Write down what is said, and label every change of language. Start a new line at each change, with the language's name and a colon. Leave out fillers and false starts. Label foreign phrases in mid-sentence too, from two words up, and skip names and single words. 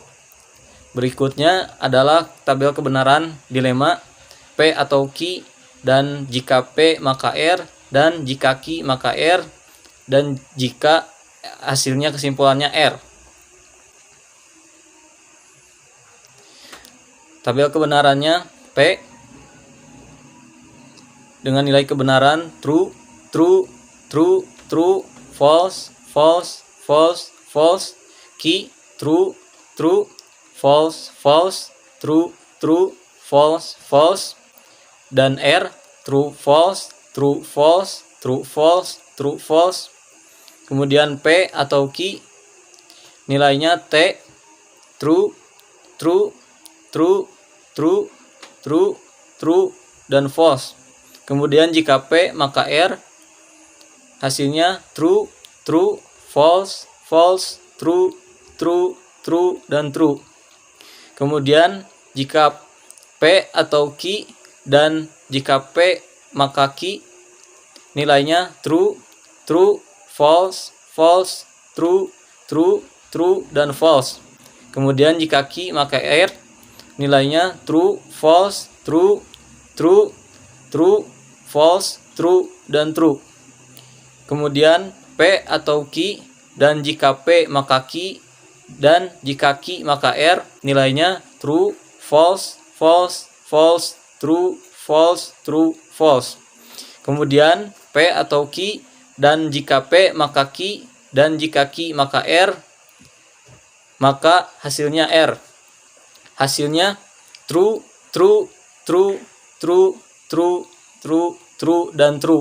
Indonesian: Berikutnya adalah tabel kebenaran dilema P atau Q, dan jika P maka R, dan jika Q maka R, dan jika hasilnya kesimpulannya R. Tabel kebenarannya P dengan nilai kebenaran
English: true, true, true, true, false, false, false, false.
Indonesian: Q
English: true, true, false, false, true, true, false, false.
Indonesian: Dan R
English: true, false, true, false, true, false, true, false.
Indonesian: Kemudian P atau Q nilainya T
English: true, true, true, true, true, true,
Indonesian: dan false. Kemudian jika P maka R, hasilnya
English: true, true, false, false, true, true, true,
Indonesian: dan true. Kemudian jika P atau Q dan jika P maka Q, nilainya
English: true, true, false, false, true, true, true,
Indonesian: dan false. Kemudian jika Q maka R, nilainya
English: true, false, true, true, true, false, true,
Indonesian: dan true. Kemudian P atau Q dan jika P maka Q dan jika Q maka R, nilainya
English: true, false, false, false, true, false, true, false.
Indonesian: Kemudian P atau Q dan jika P maka Q dan jika Q maka R, maka hasilnya R. Hasilnya
English: true, true, true, true, true, true, true,
Indonesian: dan true.